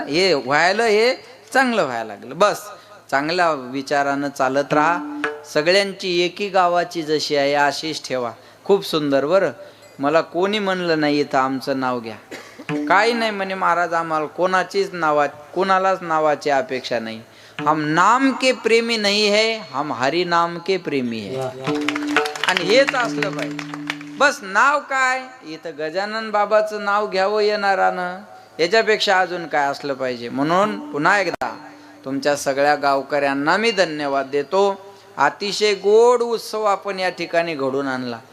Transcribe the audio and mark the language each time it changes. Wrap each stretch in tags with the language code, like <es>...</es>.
<mr>हे व्हायला, हे चांगलं व्हायला लागलं. बस चांगल्या विचारानं चालत राहा. सगळ्यांची एकी गावाची जशी आहे अशीच ठेवा. खूप सुंदर. बरं, मला कोणी म्हणलं नाही इथं आमचं नाव घ्या, काही नाही म्हणे महाराज, आम्हाला कोणाचीच कोणालाच नावाची अपेक्षा नाही.</mr> <hi>हम नाम के प्रेमी नहीं है, हम हरि नाम के प्रेमी है.</hi> <mr>आणि हेच असलं पाहिजे. बस नाव काय, इथं गजानन बाबाचं नाव घ्यावं येणारानं, याच्यापेक्षा अजून काय असलं पाहिजे. म्हणून पुन्हा एकदा तुमच्या सगळ्या गावकऱ्यांना मी धन्यवाद देतो. अतिशय गोड उत्सव आपण या ठिकाणी घडून आणला.</mr>